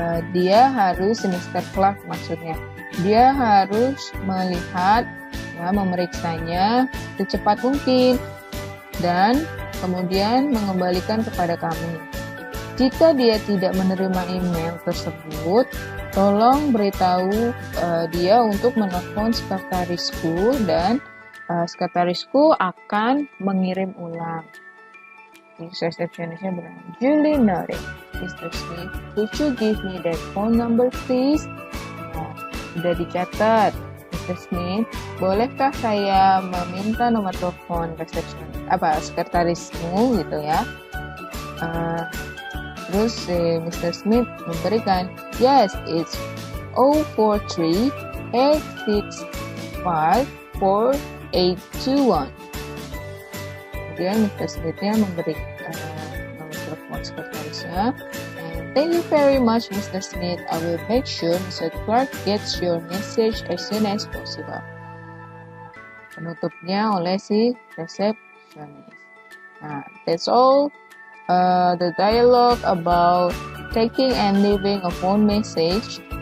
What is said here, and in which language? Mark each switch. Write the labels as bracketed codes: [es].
[id] Dia harus, Mr. Clark maksudnya, dia harus melihat, ya, memeriksanya secepat mungkin dan kemudian mengembalikan kepada kami. Jika dia tidak menerima email tersebut, tolong beritahu dia untuk menelpon sekretarisku dan sekretarisku akan mengirim ulang. Resepsionisnya bilang, [en] Julie noted, Mr. Smith, could you give me that phone number please? [id] Sudah dicatat, Mr. Smith, bolehkah saya meminta nomor telepon sekretarismu gitu ya? Terus Mr. Smith memberikan, [en] yes, it's 043-865-4821. [id] Kemudian Mr. Smith-nya memberi nomor telepon sekretarisnya. [en] Thank you very much, Mr. Smith. I will make sure Mr. Clark gets your message as soon as possible. [id] Penutupnya oleh si resepsionis. [en] Nah, that's all the dialogue about taking and leaving a phone message.